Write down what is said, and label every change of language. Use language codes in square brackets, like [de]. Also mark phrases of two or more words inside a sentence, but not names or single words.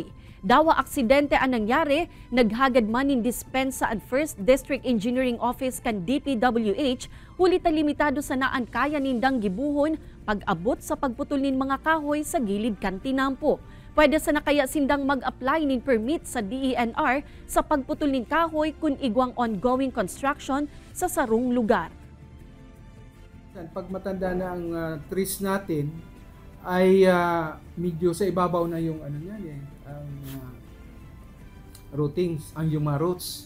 [bik] Dawa aksidente ang nangyari, naghagad man in dispensa ang 1st District Engineering Office kan DPWH, huli ta limitado sa naan kaya nindang gibuhon pag-abot sa pagputol nin mga kahoy sa gilid kan tinampo. Pwede sa nakaya sindang mag-apply nin permit sa DENR sa pagputol nin kahoy kung igwang [en] ongoing construction [bik] sa sarong lugar. [tl] Pag matanda na ang trees natin, ay medyo sa ibabaw na yung ano niyan ang routings, ang yung mga roots.